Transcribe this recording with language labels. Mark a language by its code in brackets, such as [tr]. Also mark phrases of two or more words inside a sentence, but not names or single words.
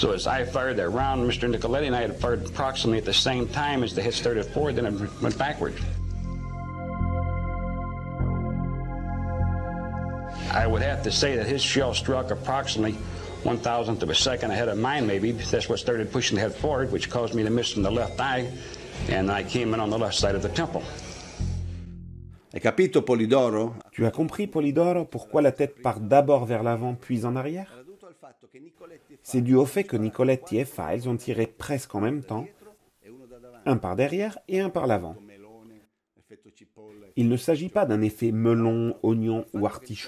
[en] So as I fired that round, Mr. Nicoletti and I had fired approximately at the same time as the hit started forward, then it went backward. I would have to say that his shell struck approximately 1,000th of a second ahead of mine, maybe. That's what started pushing the head forward, which caused me to miss from the left eye, and I came in on the left side of the temple. [it] Hai capito, Polidoro? [fr] Tu as compris, Polidoro, pourquoi la tête part d'abord vers l'avant puis en arrière? C'est dû au fait que Nicoletti et Files ont tiré presque en même temps, un par derrière et un par l'avant. Il ne s'agit pas d'un effet melon, oignon ou artichaut.